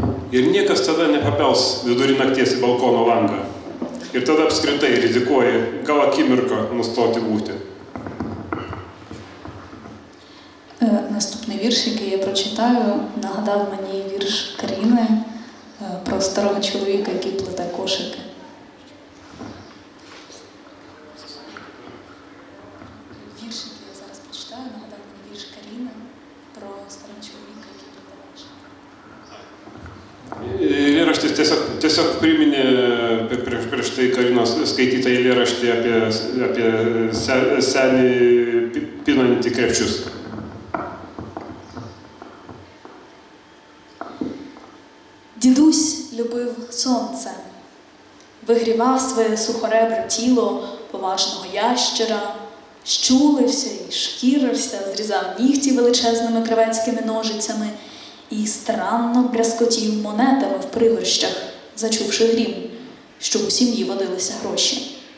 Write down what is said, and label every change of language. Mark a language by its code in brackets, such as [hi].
[lt] Ir niekas tada nepapels vidurį nakties į balkono langą. Ir tada apskritai rizikuoji gal akimirką nustoti [uk] бути. Наступний вірш, який я прочитаю, нагадав мені вірш Каріни про старого чоловіка, який плете кошики. Вірш, який я зараз прочитаю, нагадав мені вірш Каріни про старого чоловіка, який плете кошики. [lt] Eilėraštis tiesiog priminė prieš tai Karinos skaitytą eilėraštį apie senį pinantį krepšius. [uk] Дідусь любив сонце, вигрівав своє сухоребре тіло поважного ящера, щулився і шкірився, зрізав нігті величезними кравецькими ножицями і старанно брязкотів монетами в пригорщах, зачувши грім, щоб у сім'ї водилися гроші.